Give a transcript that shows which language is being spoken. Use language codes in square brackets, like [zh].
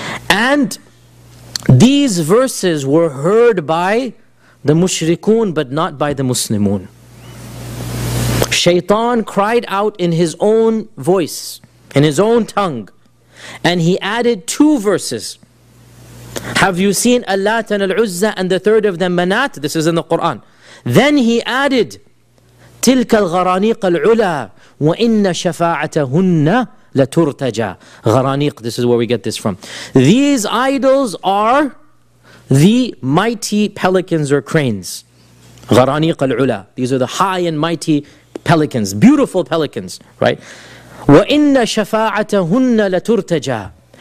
[en] And these verses were heard by the mushrikun, but not by the muslimun. Shaytan cried out in his own voice, in his own tongue, and he added two verses. Have you seen Al-Lat and Al-Uzza and the third of them Manat? This is in the Quran. Then he added, [ar] تِلْكَ الْغَرَانِيقَ الْعُلَىٰ وَإِنَّ شَفَاعَتَهُنَّ لَتُرْتَجَىٰ غَرَانِيقَ. [en] This is where we get this from. These idols are the mighty pelicans or cranes. [ar] غَرَانِيقَ الْعُلَىٰ. [en] These are the high and mighty pelicans, beautiful pelicans, right? [ar] وَإِنَّ شَفَاعَتَهُنَّ لَتُرْتَجَىٰ.